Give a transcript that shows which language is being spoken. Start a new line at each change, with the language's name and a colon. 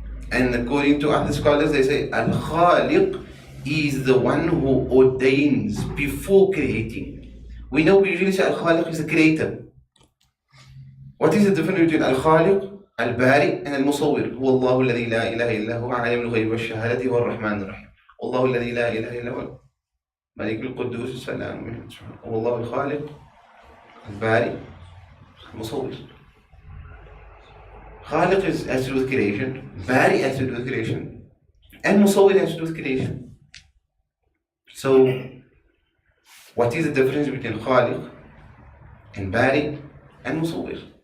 English: And according to other scholars, they say Al-Khaliq is the one who ordains before creating. We know we usually say Al-Khaliq is the creator. What is the difference between Al-Khaliq, Al-Bari, and Al-Musawwir?
Arabic: هو الله الذي لا إله إلا هو عالم الغيب والشهادة هو الرحمن الرحيم. والله الذي لا إله إلا هو ملك القدوس السلام. هو الله الخالق، الباري، المصور.
English: Khaliq has to do with creation, Bari has to do with creation, and Musawwir has to do with creation. So, what is the difference between Khaliq and Bari and Musawwir?